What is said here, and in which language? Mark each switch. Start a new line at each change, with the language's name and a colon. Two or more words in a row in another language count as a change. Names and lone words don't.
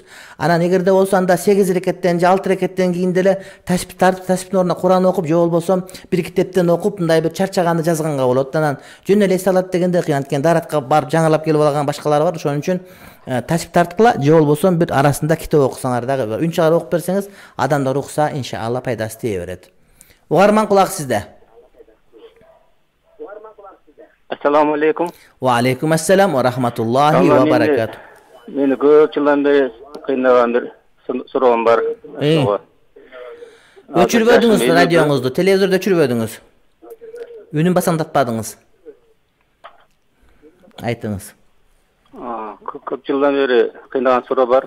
Kyrgyz: Анан эгерде болсо анда 8 рекеттен же 6 рекеттен кийин деле таспи тартып, таспинин ордуна Куран окуп, же болбосо бир китептен окуп, мындай бир чарчаганды жазганга болот. Анан жөн эле эс алат дегенде кыйын. Анткени даратка барып жаңылап келип алган башкалар бар. Ошон үчүн таспи тарткыла, же болбосо бир арасында китеп окусаңар дагы, үн чыгарып окуп берсеңиз, адамдар укса, иншалла пайдасы тие берет. Угарман, кулак сизде.
Arabic: السلام عليكم. وعليكم السلام ورحمة الله وبركاته.
Kyrgyz: Meni көп жылдан бери кыйнаган бир суроом бар. Өчүрбөдүңүз радионузду, телевизорду өчүрбөдүңүз. Үнүн басамдатпадыңыз. Айтыңыз. Көп жылдан бери кыйнаган суроо бар.